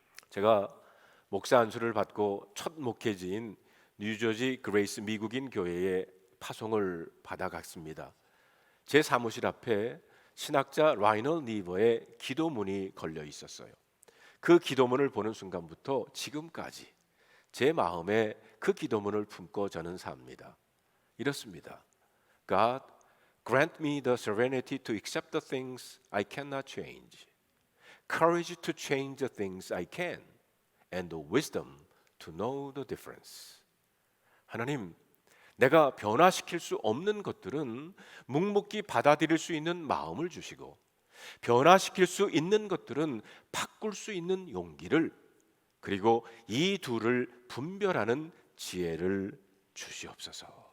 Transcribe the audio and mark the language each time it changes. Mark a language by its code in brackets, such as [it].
[ko] 제가 목사 안수를 받고 첫 목회지인 뉴저지 그레이스 미국인 교회에 파송을 받아갔습니다. 제 사무실 앞에 신학자 라이널 니버의 기도문이 걸려 있었어요. 그 기도문을 보는 순간부터 지금까지 제 마음에 그 기도문을 품고 저는 삽니다. 이렇습니다. [en] God, grant me the serenity to accept the things I cannot change, courage to change the things I can, and the wisdom to know the difference. [ko] 하나님, 내가 변화시킬 수 없는 것들은 묵묵히 받아들일 수 있는 마음을 주시고 변화시킬 수 있는 것들은 바꿀 수 있는 용기를, 그리고 이 둘을 분별하는 지혜를 주시옵소서.